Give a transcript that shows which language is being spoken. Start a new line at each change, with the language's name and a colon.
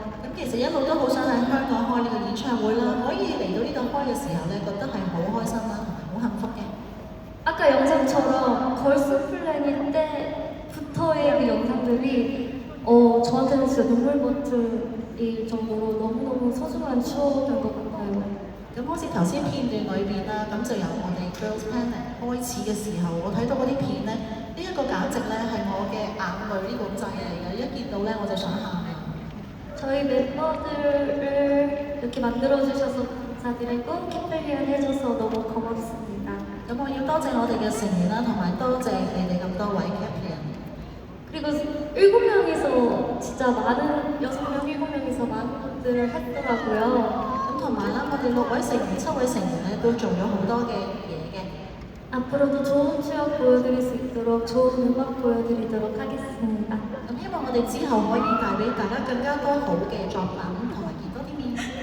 Cantonese: 咁其實一路都好想喺香港開呢個演唱會啦，可以嚟到呢度開嘅時候咧，覺得係好開心啦，同埋好幸福嘅。
Korean: 아까 영상처럼 걸스 플래닛 때부터의 그 영상들이 저한테는 진짜 눈물 버튼일 정도로 너무너무 소중한 추억인 것 같아요.
Cantonese: 咁好似頭先片段裏邊啦，咁就由我哋 Girls Planet 開始嘅時候，我睇到嗰啲片咧，呢一個簡直咧係我嘅眼淚呢個掣嚟嘅，一見到咧我就想喊啊！
Korean: 저희 멤버들을 이렇게 만들어주셔서 감사드리고 캐플리언 해줘서 너무 고맙습니다.
Cantonese: 咁我要多謝我哋嘅成員啦，同埋多謝你哋咁多位 Captain。
Korean: 그리고 7명이서 진짜 많은 6명, 7명이서 많은 것들을 했더라고요.
Cantonese: 咁同埋啦，我哋6位成員、7位成員咧都做咗好多嘅嘢嘅。
Korean: 앞으로도 좋은 추억 보여드릴 수 있도록 좋은 음악 보여드리도록 하겠습니다.
Cantonese: 咁希望我哋之後可以帶俾大家更加多好嘅作品，同埋見多啲面。